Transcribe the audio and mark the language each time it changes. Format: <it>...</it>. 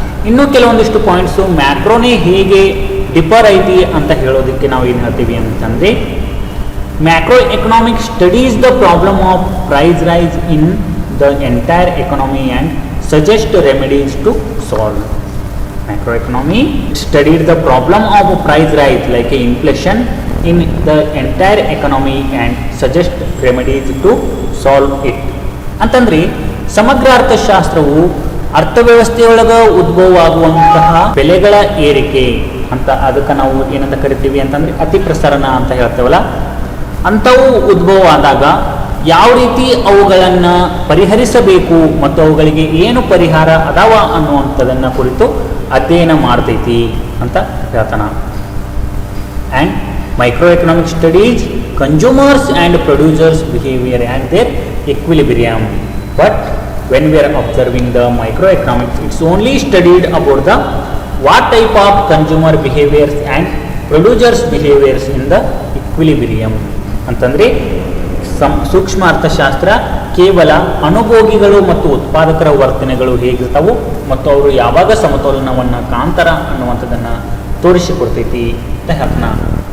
<kn>ಇನ್ನೂ ಕೆಲವೊಂದಿಷ್ಟು ಪಾಯಿಂಟ್ಸು ಮ್ಯಾಕ್ರೋನೇ ಹೇಗೆ ಡಿಫರ್ ಐತಿ ಅಂತ ಹೇಳೋದಕ್ಕೆ ನಾವು ಏನು ಹೇಳ್ತೀವಿ ಅಂತಂದರೆ,</kn> <en>Macro economic studies the problem of price rise in the entire economy and suggest remedies to solve. Macroeconomy studied the problem of price rise like inflation in the entire economy and suggest remedies to solve it.</en> <kn>ಅಂತಂದ್ರೆ ಸಮಗ್ರ ಅರ್ಥಶಾಸ್ತ್ರವು ಅರ್ಥವ್ಯವಸ್ಥೆಯೊಳಗೆ ಉದ್ಭವ ಆಗುವಂತಹ ಬೆಲೆಗಳ ಏರಿಕೆ ಅಂತ, ಅದಕ್ಕೆ ನಾವು ಏನಂತ ಕರಿತೀವಿ ಅಂತಂದ್ರೆ ಅತಿ ಪ್ರಸರಣ ಅಂತ ಹೇಳ್ತೇವಲ್ಲ, ಅಂಥವು ಉದ್ಭವ ಆದಾಗ ಯಾವ ರೀತಿ ಅವುಗಳನ್ನು ಪರಿಹರಿಸಬೇಕು ಮತ್ತು ಅವುಗಳಿಗೆ ಏನು ಪರಿಹಾರ ಅದಾವ ಅನ್ನುವಂಥದ್ದನ್ನು ಕುರಿತು ಅಧ್ಯಯನ ಮಾಡ್ತೈತಿ ಅಂತ ಹೇಳ್ತಾನ.</kn> <en>And micro economic studies consumers and producers behaviour and their equilibrium. But when we are observing the microeconomics, it's only studied about the what type of consumer behaviors and producers behaviors in the equilibrium.</en> <kn>ಅಂತಂದರೆ ಸೂಕ್ಷ್ಮ ಅರ್ಥಶಾಸ್ತ್ರ ಕೇವಲ ಅನುಭೋಗಿಗಳು ಮತ್ತು ಉತ್ಪಾದಕರ ವರ್ತನೆಗಳು ಹೇಗಿರ್ತಾವು ಮತ್ತು ಅವರು ಯಾವಾಗ ಸಮತೋಲನವನ್ನು ಕಾಣ್ತಾರ ಅನ್ನುವಂಥದ್ದನ್ನು ತೋರಿಸಿಕೊಡ್ತೈತಿ ಅಂತ ಹೇಳ್ತಾನ.</kn>